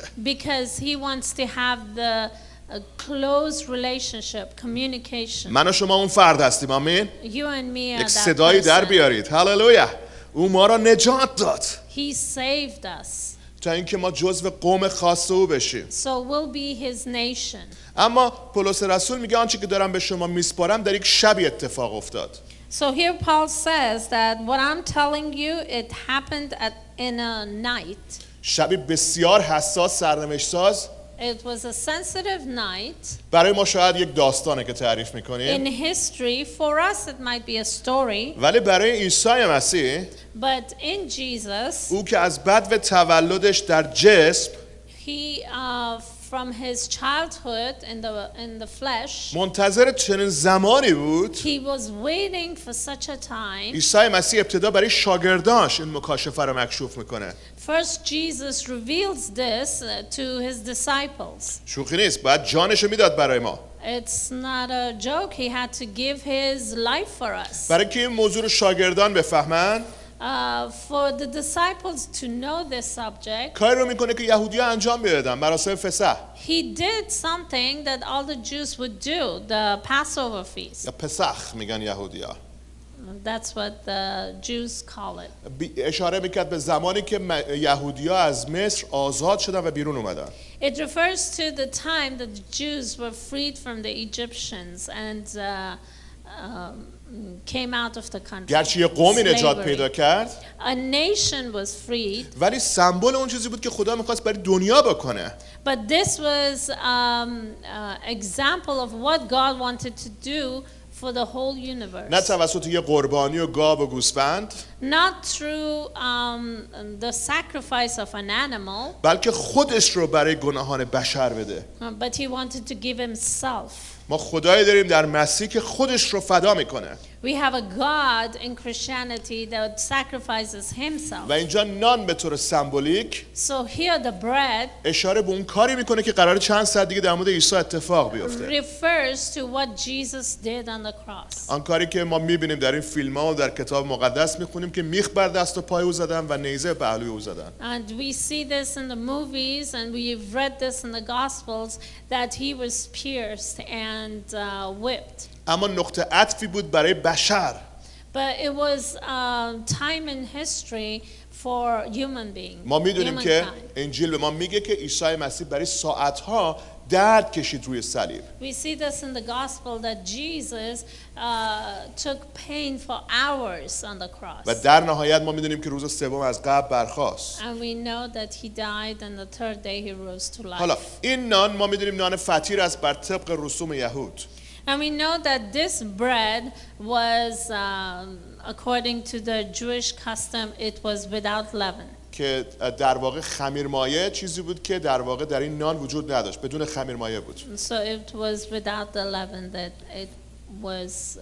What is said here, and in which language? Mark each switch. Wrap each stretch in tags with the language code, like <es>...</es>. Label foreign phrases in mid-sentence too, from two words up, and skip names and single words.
<en>Because he wants to have the a close relationship, communication.</en> <fa>من و شما اون فرد هستیم. آمین.</fa> <en>You and me are</en> <fa>یک</fa> <en>that</en> <fa>صدایی در</fa> <en>person.</en> <fa>بیارید. هللویا. او ما را نجات داد.</fa> <en>He saved us.</en> <fa>تا اینکه ما جزو قوم خاص او بشیم.</fa> <en>So we'll be his nation.</en> <fa>اما پولس رسول میگه آنچه که دارم به شما میسپارم در یک شبی اتفاق افتاد.</fa> <en>So here Paul says that what I'm telling you, it happened in a night.</en> <fa>شبی بسیار حساس، سرنوشت ساز.</fa> <en>It was a sensitive night.</en> <fa>برای ما شاید یک داستانه که تعریف میکنیم.</fa> <en>In history, for us it might be a story.</en> <fa>ولی برای عیسی مسیح،</fa> <en>But in Jesus,</en> <fa>او که از بدو تولدش در جسم</fa> <en>he from his childhood in the flesh,</en> <fa>منتظر چنین زمانی بود.</fa> <en>he was waiting for such a time.</en> <fa>عیسی مسیح ابتدا برای شاگرداش این مکاشفه رو مکشوف میکنه.</fa> <en>First Jesus reveals this to his disciples.</en> <fa>شوخی نیست، باید جانشو میداد برای ما.</fa> <en>It's not a joke. He had to give his life for us.</en> <fa>برای که این موضوع رو شاگردان بفهمن،</fa> <en>For the disciples to know this subject,</en> <fa>کاری رو میکنه که یهودی‌ها انجام میدادن، مراسم فسح.</fa> <en>he did something that all the Jews would do, the Passover feast.</en> <fa>یا پسخ میگن یهودی‌ها.</fa> <en>That's what the Jews call it.</en> <fa>اشاره میکرد به زمانی که یهودی‌ها از مصر آزاد شدن و بیرون اومدن.</fa> <en>It refers to the time that the Jews were freed from the Egyptians and came out of the country.</en> <fa>گرچه یه قومی نجات پیدا کرد،</fa> <en>A nation was freed.</en> <fa>ولی سمبل اون چیزی بود که خدا می‌خواست برای دنیا بکنه.</fa> <en>But this was example of what God wanted to do for the whole universe.</en> <fa>نه توسط یه قربانی و گاو و گوسفند،</fa> <en>Not through the sacrifice of an animal,</en> <fa>بلکه خودش رو برای گناهان بشر بده.</fa> <en>but he wanted to give himself.</en> <fa>ما خدایی داریم در مسیح که خودش رو فدا میکنه.</fa> <en>We have a God in Christianity that sacrifices himself.</en> <fa>و اینجا نان به طور سمبولیک</fa> <en>So here the bread</en> <fa>اشاره به اون کاری میکنه که قراره چند ساعت دیگه در مورد عیسی اتفاق بیفته.</fa> <en>refers to what Jesus did on the cross.</en> <fa>آن کاری که ما میبینیم در این فیلم‌ها و در کتاب مقدس میخونیم که میخ بر دست و پای او زدن و نیزه به پهلوی او زدن.</fa> <en>And we see this in the movies and we've read this in the Gospels that he was pierced and whipped.</en> <fa>اما نقطه عطفی بود برای بشر.</fa> <en>But it was time in history for human beings.</en> <fa>ما میدونیم که انجیل به ما میگه که عیسی مسیح برای ساعتها درد کشید روی صلیب.</fa> <en>We see this in the gospel that Jesus took pain for hours on the cross.</en> <fa>و در نهایت ما میدونیم که روز سوم از قبر برخاست.</fa> <en>And we know that he died and the third day he rose to life.</en> <fa>حالا این نان ما میدونیم نان فطیر است بر طبق رسوم یهود.</fa> <en>And we know that this bread was according to the Jewish custom it was without leaven.</en> <fa>که در واقع خمیرمایه چیزی بود که در واقع در این نان وجود نداشت، بدون خمیرمایه بود.</fa> <en>So it was without the leaven that it was.</en>